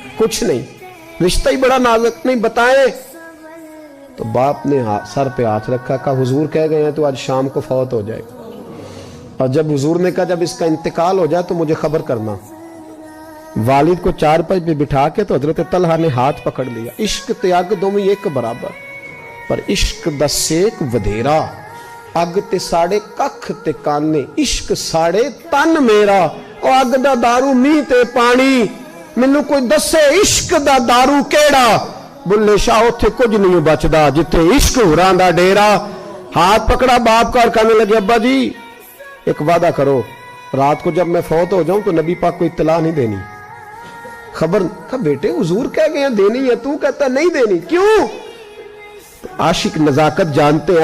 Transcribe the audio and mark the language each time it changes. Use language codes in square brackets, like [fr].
[ur] کچھ نہیں, رشتہ ہی بڑا نازک, نہیں بتائیں. تو باپ نے سر پہ ہاتھ رکھا, کہا حضور کہہ گئے ہیں تو آج شام کو فوت ہو جائے گا. اور جب حضور نے کہا جب اس کا انتقال ہو جائے تو مجھے خبر کرنا. والد کو چارپائی پہ بٹھا کے تو حضرت طلحہ نے ہاتھ پکڑ لیا. [pa] عشق تے اگ دوویں ایک برابر, پر عشق دا سیک ودھیرا. اگ تے ساڑے ککھ تے کانے, عشق ساڑے تن میرا. او اگ دا دارو میہ تے پانی, مینوں کوئی دسے عشق دا دارو کیڑا. بلے شاہ اتھے کچھ نہیں بچدا جتھے عشق ہوراں دا ڈیرا. [ur] ہاتھ پکڑا باپ کا اور کہنے لگے ابا جی ایک وعدہ کرو, رات کو جب میں فوت ہو جاؤں تو نبی پاک کو اطلاع نہیں دینی. خبر. کہا بیٹے حضور کہہ گئے ہیں دینی ہے, تو کہتا نہیں دینی, کیوں؟ عاشق نزاکت جانتے ہیں.